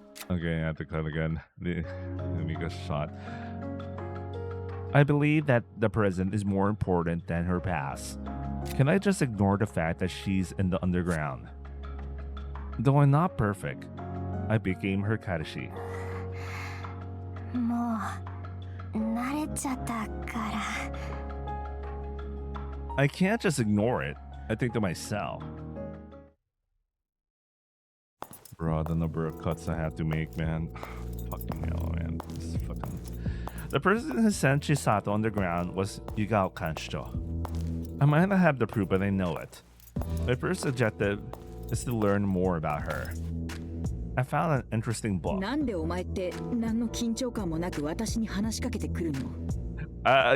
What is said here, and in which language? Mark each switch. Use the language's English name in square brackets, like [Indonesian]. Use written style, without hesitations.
[English] Okay, I have to cut again. Let me get shot. I believe that the present is more important than her past. Can I just ignore the fact that she's in the underground? Though I'm not perfect, I became her Kadashi. [Japanese] もう慣れちゃったから。 [English] I can't just ignore it. I think to myself. Bro, the number of cuts I have to make, man. Fucking hell, man. This is fucking... The person who sent Chisato underground was Yugao Kanshito. I might not have the proof, but I know it. My first objective is to learn more about her. I found an interesting book. [Japanese] なんでお前って何の緊張感もなく私に話しかけてくるの？